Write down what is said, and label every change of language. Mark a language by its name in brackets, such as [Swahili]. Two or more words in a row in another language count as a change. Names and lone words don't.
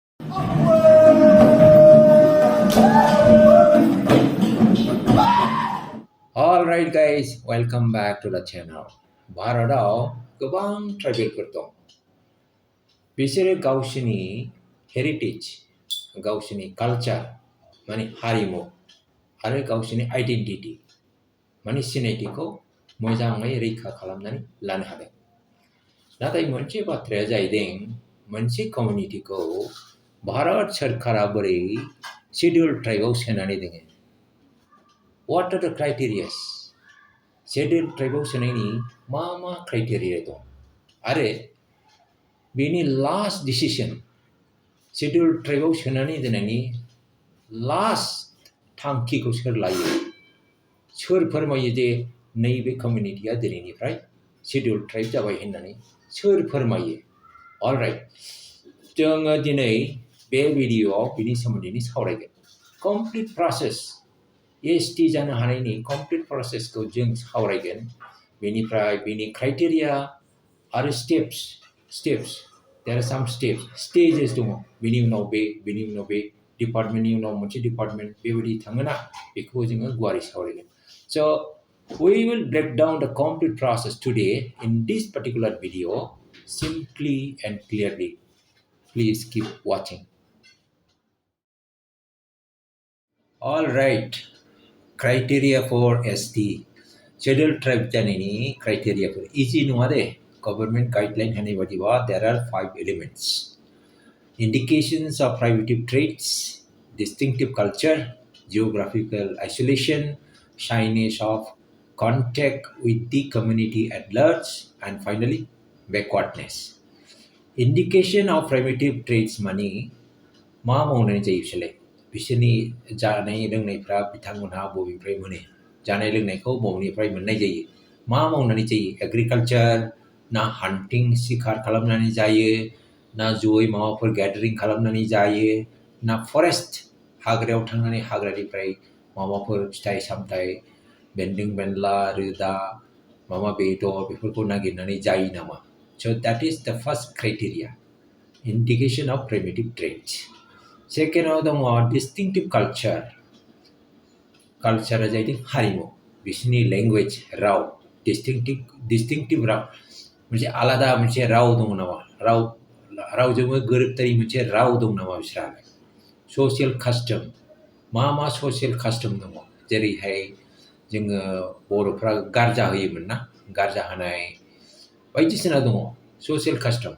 [English] Alright guys, welcome back to the channel. [Bodo] भारताव गोबां ट्राइबेलफोर दं. बिसोरो गावसिनि हेरिटेज, गावसिनि कालचार माने हारिमु आरो गावसिनि आइडेन्टिटी माने सिनायथिखौ मोजाङै रैखा खालामनानै लानो हादों. नाथाय मोनसे बाथ्राया जाहैदों मोनसे कमिउनिटिखौ भारत सरकारा बोरै शेड्यूल ट्राइबआव सोनानै दोङो. [English] What are the criteria? [Bodo] Scheduled ट्राइबआव सोनायनि मा क्राइटेरिया दं आरो बेनि [English] last decision [Bodo] शेड्यूल ट्राइबआव सोनानै दोननायनि लास्ट थांखिखौ सोर लायो, सोर फोरमायो जे नैबे कमिउनिटिया दिनैनिफ्राय [English] scheduled tribe [Bodo] जाबाय होननानै सोर फोरमायो. अलराइट, जोङो दिनै बे भिडिअआव बिनि सोमोन्दै सावरायगोन. [English] complete process [Bodo] ST जानो हानायनि कमप्लिट प्रसेसखौ जों सावरायगोन. बेनिफ्राय बेनि क्राइटेरिया आरो [English] steps there are some stages [Bodo] दङ. बेनि उनाव बे डिपार्टमेन्टनि उनाव मोनसे डिपार्टमेन्ट बेबायदि थाङोना, बेखौ जोङो गुवारै सावरायगोन. [English] So we will break down the complete process today in this particular video simply and clearly. Please keep watching. All right. Criteria for ST. Scheduled tribe जानायनि criteria for easy [Bodo] नङा दे. [English] Government guideline [Bodo] होनाय बादिबा [English] there are 5 elements. Indications of primitive traits, distinctive culture, geographical isolation, shyness of contact with the community at large, and finally backwardness. [Bodo] Indication of primitive traits माने मा मावनाय जायो बिसोरलाय? बिसोरनि जानाय लोंनायफ्रा बिथांमोनहा बबेनिफ्राय मोनो, जानाय लोंनायखौ बबेनिफ्राय मोननाय जायो, मा मावनानै जायो, एग्रिकालचार ना हान्टिं शिकार खालामनानै जायो, ना जयै माबाफोर गैदारिं खालामनानै जायो, ना फरेस्ट हाग्रायाव थांनानै हाग्रानिफ्राय माबाफोर फिथाइ सामथाइ बेन्दों बेनला रोदा माबा बेदर बेफोरखौ नागिरनानै जायो नामा. [English] So that is the first criteria, indication of primitive traits. [Bodo] सेकेन्डआव दङ [English] distinctive culture. [Bodo] कालचारा जाहैदों हारिमु, बिसोरनि लेंगुवेज राव, distinctive राव, मोनसे आलादा मोनसे राव दङ नामा, रावजोंबो गोरोबतारि मोनसे राव दं नामा बिसोरहा. [English] social custom, [Bodo] मा [English] social custom [Bodo] दङ, जेरैहाय जोङो बर'फ्रा गारजा होयोमोन ना, गारजा होनाय बायदिसिना दङ ससियेल कास्टम.